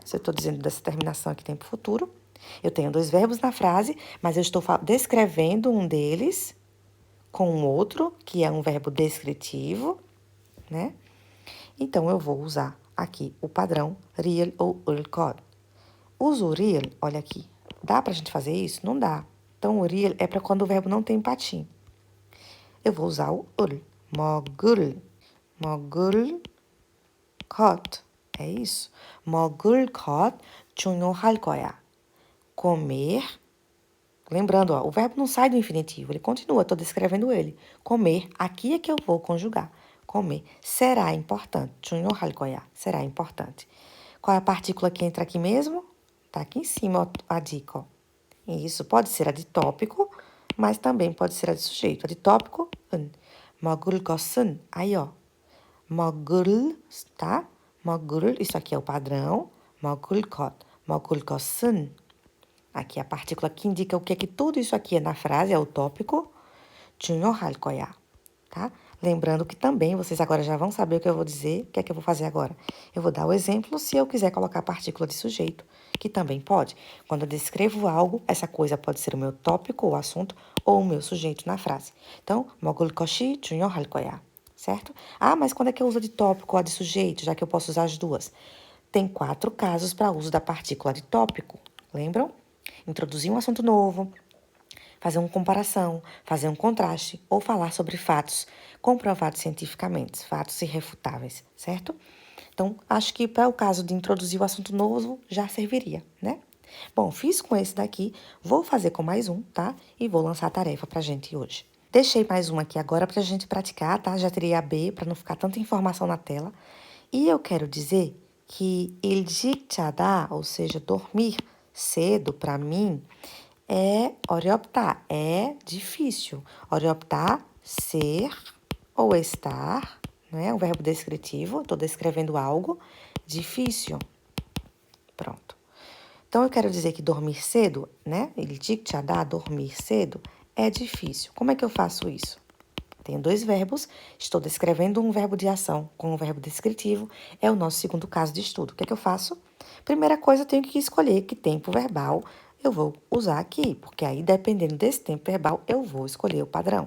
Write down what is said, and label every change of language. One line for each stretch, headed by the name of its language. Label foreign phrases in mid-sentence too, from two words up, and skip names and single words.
Portuguese: Se eu estou dizendo dessa terminação aqui, tempo futuro. Eu tenho dois verbos na frase, mas eu estou descrevendo um deles com o outro, que é um verbo descritivo, né? Então, eu vou usar aqui o padrão real ou ulkod. Uso o real, olha aqui. Dá pra gente fazer isso? Não dá. Então, o real é para quando o verbo não tem patim. Eu vou usar o ul. Mogul.
Korean: Mogul 컷.
Portuguese: É isso.
Korean: 먹을 것 중요할 거야.
Portuguese: Comer. Lembrando, ó, o verbo não sai do infinitivo, ele continua, estou descrevendo ele. Comer, aqui é que eu vou conjugar. Comer será importante.
Korean: 중요할 거야.
Portuguese: Será importante. Qual é a partícula que entra aqui mesmo? Tá aqui em cima ó, a dica, ó. Isso pode ser a de tópico, mas também pode ser a de sujeito. A de tópico,
Korean: 먹을 것은.
Portuguese: Aí, ó. 먹을, tá? 먹을, isso aqui é o padrão.
Korean: 먹을 것, 먹을 것은.
Portuguese: Aqui é a partícula que indica o que é que tudo isso aqui é na frase, é o tópico.
Korean: 중요할 거야,
Portuguese: tá? Lembrando que também vocês agora já vão saber o que eu vou dizer. O que é que eu vou fazer agora? Eu vou dar o exemplo se eu quiser colocar a partícula de sujeito, que também pode. Quando eu descrevo algo, essa coisa pode ser o meu tópico, o assunto, ou o meu sujeito na frase. Então,
Korean: 먹을 것이 중요할 거야.
Portuguese: Certo? Ah, mas quando é que eu uso de tópico ou a de sujeito, já que eu posso usar as duas? Tem 4 casos para uso da partícula de tópico. Lembram? Introduzir um assunto novo, fazer uma comparação, fazer um contraste ou falar sobre fatos comprovados cientificamente, fatos irrefutáveis, certo? Então, acho que para o caso de introduzir o assunto novo, já serviria, né? Bom, fiz com esse daqui, vou fazer com mais um, tá? E vou lançar a tarefa pra gente hoje. Deixei mais um aqui agora pra gente praticar, tá? Já teria a B, para não ficar tanta informação na tela. E eu quero dizer que
Korean: 일찍 자다,
Portuguese: ou seja, dormir cedo, para mim, é 어렵다, é difícil. 어렵다, ser ou estar, né? Um verbo descritivo, estou descrevendo algo difícil. Pronto. Então, eu quero dizer que dormir cedo, né?
Korean: 일찍 자다,
Portuguese: dormir cedo, é difícil. Como é que eu faço isso? Tenho dois verbos, estou descrevendo um verbo de ação com um verbo descritivo, é o nosso segundo caso de estudo. O que é que eu faço? Primeira coisa, eu tenho que escolher que tempo verbal eu vou usar aqui, porque aí, dependendo desse tempo verbal, eu vou escolher o padrão.